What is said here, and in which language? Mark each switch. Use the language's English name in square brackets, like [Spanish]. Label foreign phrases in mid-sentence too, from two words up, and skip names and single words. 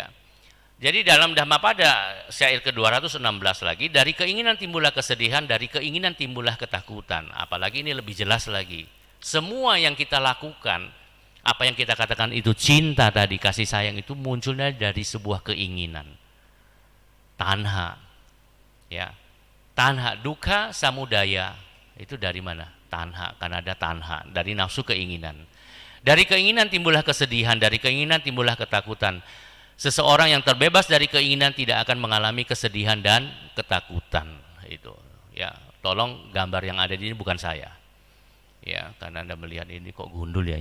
[Indonesian] Jadi dalam Dhammapada syair ke-216 lagi, dari keinginan timbullah kesedihan, dari keinginan timbullah ketakutan. Apalagi ini lebih jelas lagi. Semua yang kita lakukan, apa yang kita katakan itu cinta tadi, kasih sayang itu munculnya dari sebuah keinginan. Tanha. Ya. [Pali] Tanha, dukkha, samudaya. [Indonesian] Itu dari mana? Tanha, karena ada tanha, dari nafsu keinginan. Dari keinginan timbullah kesedihan, dari keinginan timbullah ketakutan. Seseorang yang terbebas dari keinginan tidak akan mengalami kesedihan dan ketakutan. Itu, ya. Tolong gambar yang ada di sini bukan saya. Ya, karena Anda melihat ini kok gundul ya.